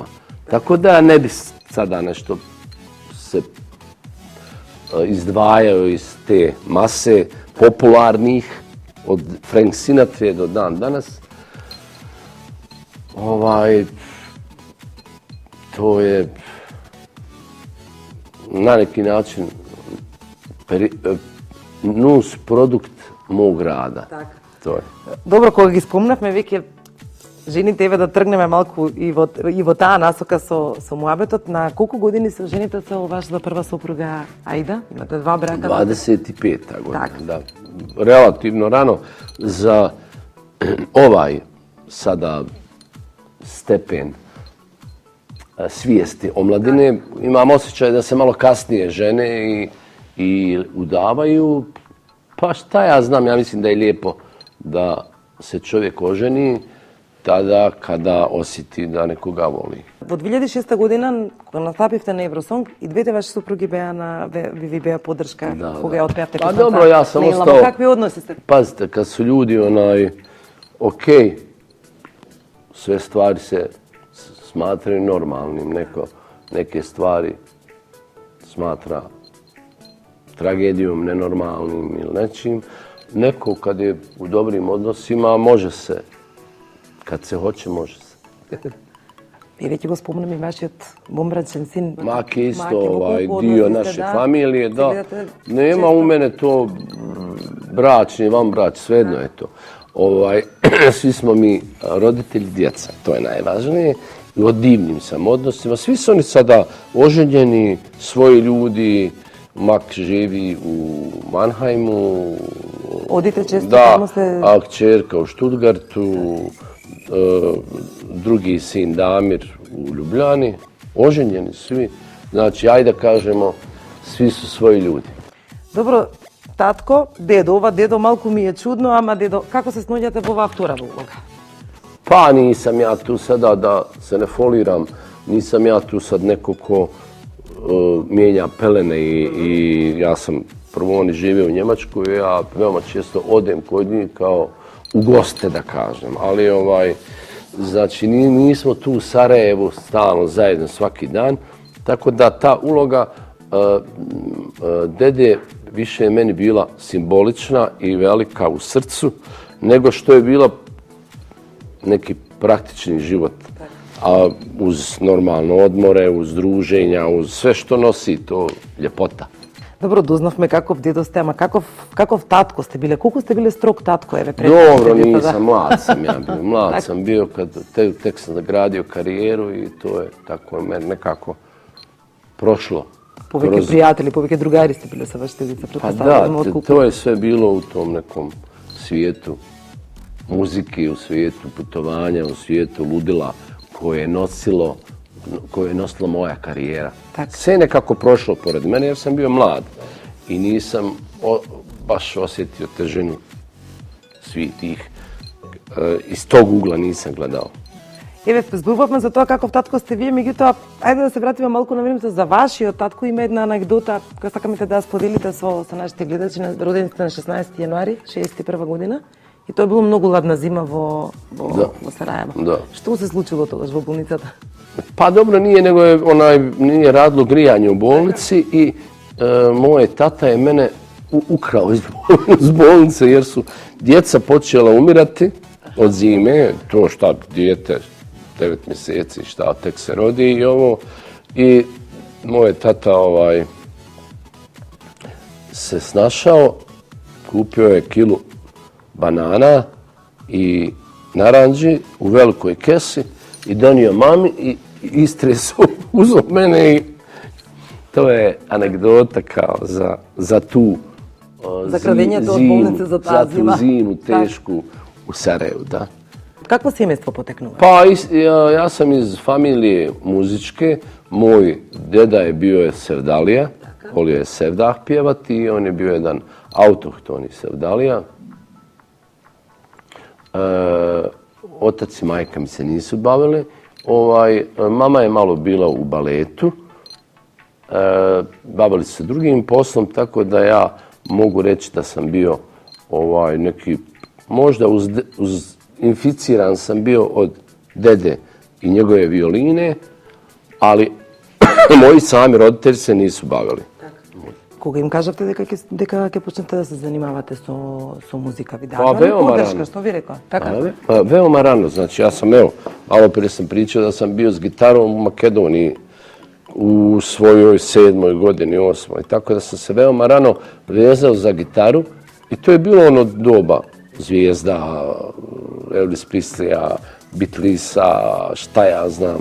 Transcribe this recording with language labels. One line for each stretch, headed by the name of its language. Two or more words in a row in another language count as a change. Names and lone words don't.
Bosnian: Tako da ne bi sada nešto se izdvajao iz te mase popularnih, od Frank Sinatra do dan danas. To je na neki način nus produkt mog rada. To je.
Macedonian: Добро, кога ги спомнавме веќе жените, еве да тргнеме малку и во таа насока со муабетот, на колку години се жените со вашата прва сопруга Аида? Имате 2 брака?
Bosnian: 25. godina,
Macedonian: Так.
Bosnian: da. Relativno rano za ovaj sada stepen svijesti omladine. Imam osjećaj da se malo kasnije žene i udavaju. Pa šta ja znam, ja mislim da je lijepo da se čovjek oženi tada kada osjeti da nekoga voli.
Macedonian: Во 2006 година, кога настапивте на Евросонг, и двете ваши супруги ви беа поддршка, кога ја отпеавте
Bosnian: Pa
Macedonian: песната.
Bosnian: dobro, ja sam
Macedonian: Лейла,
Bosnian: ostao...
Macedonian: Какви односи сте?
Bosnian: Pazite, kad su ljudi sve stvari se smatraju normalnim, neke stvari smatra tragedijom, nenormalnim ili nečim. Neko kad je u dobrim odnosima može se, kad se hoće može se.
Macedonian: И веќе го спомнам и вашиот момбрачен син.
Bosnian: Maki je isto
Macedonian: Маки, во колку
Bosnian: dio
Macedonian: односи
Bosnian: naše
Macedonian: сте, да?
Bosnian: familije, da.
Macedonian: Гледате
Bosnian: Nema
Macedonian: често?
Bosnian: u mene to bračni, vanbrać, svejedno je to. Svi smo mi roditelji djeca, to je najvažnije. I o divnim sam odnosima. Svi su oni sada oženjeni, svoji ljudi. Mak živi u Mannheimu.
Macedonian: Одите често,
Bosnian: Da,
Macedonian: таму се...
Bosnian: a kćerka u Stuttgartu, drugi sin Damir u Ljubljani. Oženjeni svi. Znači, ajde da kažemo, svi su svoji ljudi.
Macedonian: Добро, татко, дедо, ова дедо малку ми е чудно, ама дедо, како се сноѓате во оваа втора улога?
Bosnian: Pa nisam ja tu sada, da se ne foliram, nisam ja tu sad neko ko mijenja pelene i ja sam prvo oni žive u Njemačkoj, ja veoma često odem kod njih kao u goste da kažem, ali znači nismo tu u Sarajevu stalno zajedno svaki dan, tako da ta uloga dede više je meni bila simbolična i velika u srcu, nego što je bila neki praktični život, a uz normalne odmore, uz druženja, uz sve što nosi to ljepota.
Macedonian: Добро, дознавме каков дедо сте, ама каков татко сте биле? Колку сте биле строг татко, еве пред?
Bosnian: Dobro, nisam, mlad sam ja bio. Mlad sam bio kad tek sam zagradio karijeru i to je tako meni nekako prošlo.
Macedonian: Повеќе пријатели, повеќе другари сте биле со вашите деца,
Bosnian: Pa
Macedonian: претпоставувам,
Bosnian: da,
Macedonian: отколку...
Bosnian: to je sve bilo u tom nekom svijetu muzike, u svijetu putovanja, u svijetu ludila koje je nosila moja karijera. Tak. Sve je nekako prošlo pored mene jer sam bio mlad i nisam baš osjetio težinu svih tih. Iz tog ugla nisam gledao.
Macedonian: Еве, зборувавме за тоа каков татко сте вие, меѓутоа, ајде да се вратиме малку на времето за вашиот татко. Има една анекдота која сакаме да ја споделите со нашите гледачи на родените на 16 јануари 61 година. И тоа било многу ладна зима во Сараево.
Bosnian: Da.
Macedonian: Што се случило тогаш во болницата?
Bosnian: Pa dobro, nije radilo grijanje u bolnici i moj tata je mene ukrao iz bolnice jer su djeca počela umirati od zime, to šta dijete 9 mjeseci šta tek se rodi i moj tata se snašao, kupio je kilu banana i naranđi u velikoj kesi i donio mami i istresao uzeo mene i to je anegdota kao za tu
Macedonian: За крадењето од болница за таа
Bosnian: za tu
Macedonian: зима.
Bosnian: zimu tešku u Sarajevu, da.
Macedonian: Какво семејство потекнува?
Bosnian: Pa ja sam iz familije muzičke, moj deda je bio sevdalija, volio je sevdah pjevati i on je bio jedan autohtoni sevdalija. Otac i majka mi se nisu bavili. Mama je malo bila u baletu. Bavili se drugim poslom, tako da ja mogu reći da sam bio neki, možda inficiran sam bio od dede i njegove violine, ali moji sami roditelji se nisu bavili.
Macedonian: Кога им кажавте дека ќе почнете да се занимавате со музика, ви
Bosnian: Pa
Macedonian: дадоа
Bosnian: veoma
Macedonian: поддршка,
Bosnian: rano.
Macedonian: што ви рекоа? Така?
Bosnian: Pa veoma rano, znači ja sam, malo prije sam pričao da sam bio s gitarom u Makedoniji u svojoj 7. godini, 8. Tako da sam se veoma rano vezao za gitaru i to je bilo ono doba zvijezda, Elvis Preslija, Beatlesa, šta ja znam.